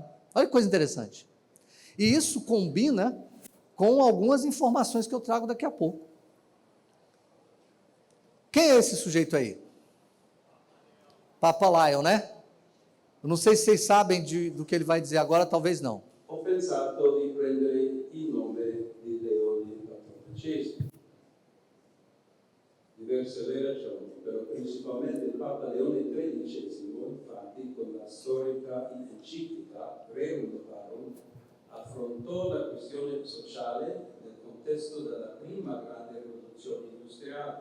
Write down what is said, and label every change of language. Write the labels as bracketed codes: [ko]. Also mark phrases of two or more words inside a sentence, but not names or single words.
[pt] Olha que coisa interessante. E isso combina com algumas informações que eu trago daqui a pouco. Quem é esse sujeito aí? Papa Lion, né? Eu não sei se vocês sabem do que ele vai dizer agora, talvez não. [it] Ho pensato di prendere il nome di Leone XIV. Diverse le ragioni, però principalmente il Papa Leone XIII, infatti, con la storica enciclica Rerum Novarum, affrontò la questione sociale nel contesto della prima grande rivoluzione industriale.